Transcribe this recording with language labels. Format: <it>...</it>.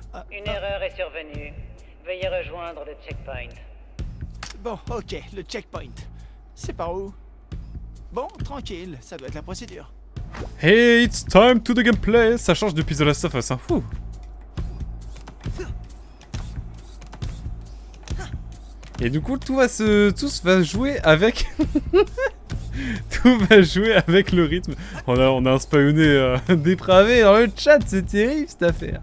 <fr>Une erreur est survenue. Veuillez rejoindre le checkpoint. Bon, ok, le checkpoint. C'est par où? Bon, tranquille, ça doit être la procédure.</fr> <en>Hey, it's time to the gameplay.</en> <fr>Ça change depuis The Last of Us, hein. Fou. Et du coup, tout va jouer avec... tout va jouer avec le rythme. On a un Spawné dépravé dans le chat, c'est terrible cette affaire.</fr>